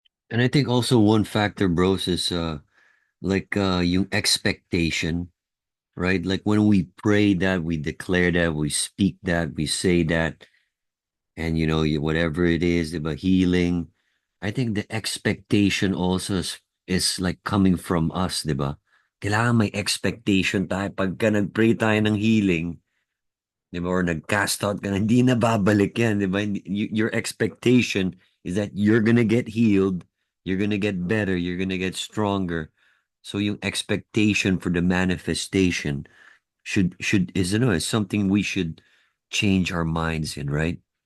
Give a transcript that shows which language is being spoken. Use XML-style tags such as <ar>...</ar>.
<en>And I think also one factor, bros, is yung expectation, right? Like when we pray that, we declare that, we speak that, we say that, and whatever it is about healing, I think the expectation also is like coming from us, diba?</en> <tl>Kailangan may expectation tayo pagka nag-pray tayo ng healing, diba? Or nag-cast out ka na, hindi na babalik yan, diba?</tl> <en>Your expectation is that you're gonna get healed, you're gonna get better, you're gonna get stronger. So yung expectation for the manifestation is something we should change our minds in, right?</en>